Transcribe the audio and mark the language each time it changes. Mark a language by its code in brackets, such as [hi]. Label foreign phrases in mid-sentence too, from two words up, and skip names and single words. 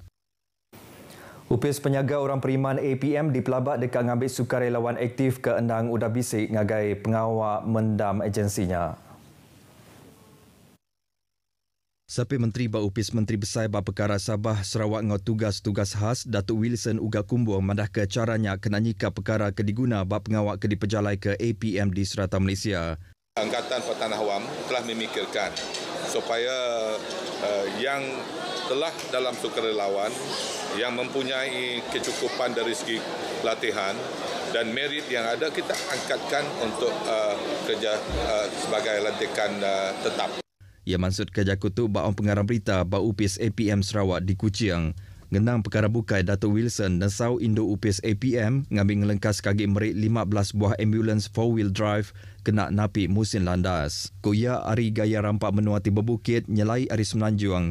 [iba] Upis penyaga orang periman APM di Pelabak dekat ngambil sukarelawan aktif ke endang udah bisik ngagai pengawak mendam agensinya. Sapi Menteri Bak Upis Menteri Besar Bak Perkara Sabah Sarawak ngau tugas-tugas khas Datuk Wilson Uga Kumbu madah ke caranya kena nyika perkara ke diguna bak pengawak ke dipejalai ke APM di Serata Malaysia. [ms] Angkatan Pertahanan Awam telah memikirkan supaya yang telah dalam sukarelawan yang mempunyai kecukupan dari segi latihan dan merit yang ada kita angkatkan untuk kerja sebagai lantikan tetap. [iba] Ia maksud kerja kutu baang pengarang berita Bak Upis APM Sarawak di Kuching. Ngenang perkara bukai Datuk Wilson dan Sau Indo Upis APM ngambil ngelengkas kaki merik 15 buah ambulans 4- [en] wheel drive [iba] kena napi musim landas. Kuya hari gaya rampak menuati berbukit nyelai hari Semenanjung.